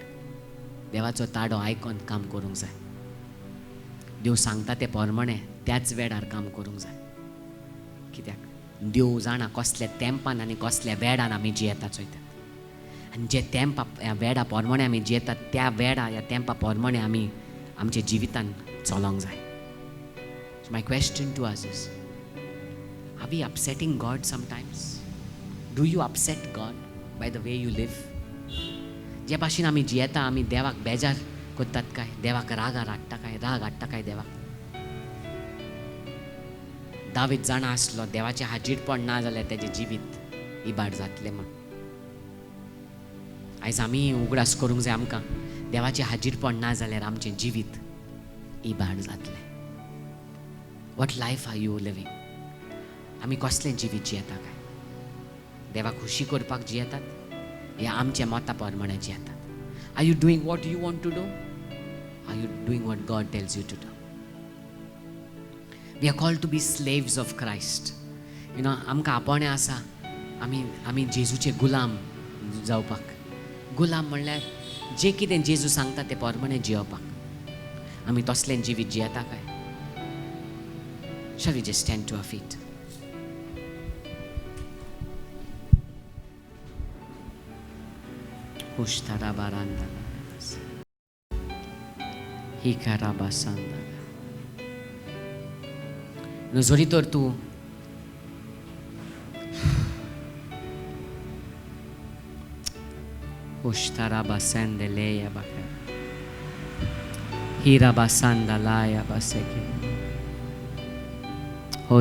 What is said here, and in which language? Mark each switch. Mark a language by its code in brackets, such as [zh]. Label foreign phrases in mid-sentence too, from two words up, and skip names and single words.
[kok] देवाचो ताडो आयकोन काम करूंक जाय. देव सांगता ते पोरमणें त्याच वेडार काम करूंक जाय. कित्याक देव जाणा कसल्या तेंपान आनी कसल्या वेडान आमी जियेतात चोयतात. आनी जे तेंपा ह्या वेडा पोरमणें आमी जियेतात, त्या वेडा ह्या तेंपा पोरमणें आमी आमच्या जिवितान चलोंक जाय. [en] So my question to us is, are we upsetting God sometimes? Do you upset God by the way you live? [kok] जे भाशेन आमी जियेता आमी देवाक बेजार कोत्तात काय, देवाक राग हाडटा काय देवाक? दावीद जाणा आसलो देवाचें हाजीरपण ना जाल्यार तेजें जिवीत इबाड जातलें म्हण. आयज आमी उगडास करूंक जाय आमकां, देवाचें हाजीरपण ना जाल्यार आमचें जिवीत इबाड जातलें. [en] What life are you living? [kok] आमी कसलें जिवीत जियेता काय? देवाक खुशी करपाक जियेतात या आमच्या मता प्रमाणे जियेतात? [en] Are you doing what you want to do? Are you doing what God tells you to do? We are called to be slaves of Christ. You know, [kok] आमकां आपणे आसा आमी जेजूचे गुलाम जावपाक. गुलाम म्हणल्यार जें कितें जेजू सांगता तें प्रमाणे जियोवपाक. आमी तसलें जिवीत जियेता काय? [en] Shall we just stand to our feet? [kok] जरी तर तूं हो